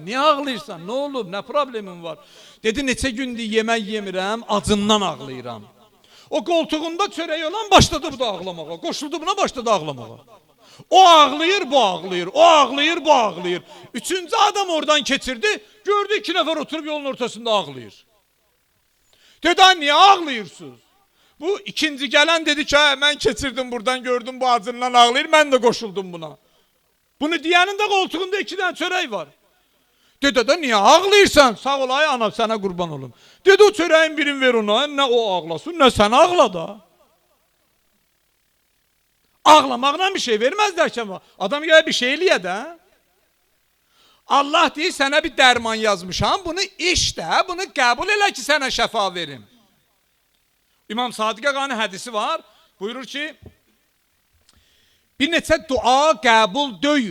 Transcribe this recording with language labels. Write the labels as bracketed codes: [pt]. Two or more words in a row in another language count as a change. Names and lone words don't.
[az] Niyə ağlayırsan? Nə olub? Nə problemin var? Dedi, neçə gündür yemək yemirəm, acından ağlayıram. O qoltuğunda çörək olan başladı bu da ağlamağa. Qoşuldu buna, başladı ağlamağa. O ağlayır, bu ağlayır. O ağlayır, bu ağlayır. Üçüncü adam oradan keçirdi. Gördü 2 nefer oturup yolun ortasında ağlayır. Dedi, niye ağlayırsınız? [tr] Bu ikinci gelen dedi ki, ben keçirdim buradan, gördüm bu acından ağlayır, ben de koşuldum buna. Bunu diyenin de koltuğunda 2 tane çörek var. [az] Dedi, niye ağlayırsan? [tr] Sağ ol ay anam, sana kurban olum. Dedi, o çöreğin birini ver ona, ne o ağlasın, ne sen ağla da. Ağlamaqla bir şey vermezler ki ama. [az] Adam gələ bir şey eləyə də. Allah deyir, sənə bir dərman yazmışam, bunu iç də, bunu qəbul elə ki, sənə şəfa verim. İmam Sadiq Ağanın hədisi var, buyurur ki, bir neçə dua qəbul deyil.